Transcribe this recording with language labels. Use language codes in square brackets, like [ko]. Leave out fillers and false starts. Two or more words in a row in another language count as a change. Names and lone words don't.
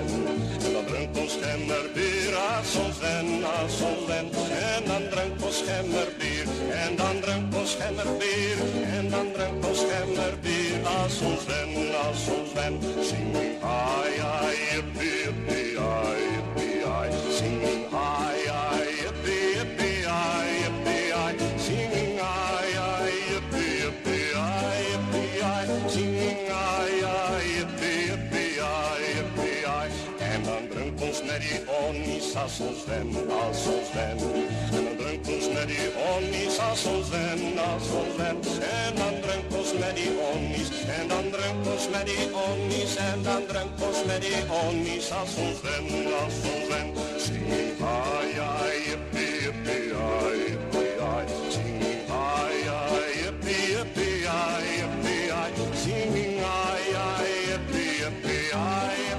[af] En dan drinkt ons schemmer bier als zo'n Sven, als zo'n Sven. En dan drinkt ons schemmer bier, en dan drinkt ons schemmer bier. En dan drinkt ons schemmer bier als zo'n Sven, als zo'n Sven. [en] Singing hi, hi, yippie, yippie, hi, yippie, hi. Singing hi, hi, yippie, yippie, hi, yippie, hi. Singing hi, hi, yippie, yippie, hi, yippie, hi. Singing hi, hi, yippie. [af] En dan drinkt ons met die onnies als zo'n Sven, als zo'n Sven. En dan drinkt ons met die onnies als zo'n Sven, als zo'n Sven. En dan drinkt ons met die onnies, en dan drinkt ons met die onnies. En dan drinkt ons met die onnies als zo'n Sven, als zo'n Sven. [en] Singing hi, hi, yippie, yippie, hi, yippie, hi. Singing hi, hi, yippie, yippie, hi, yippie, hi. Singing hi, hi, yippie, yippie, hi.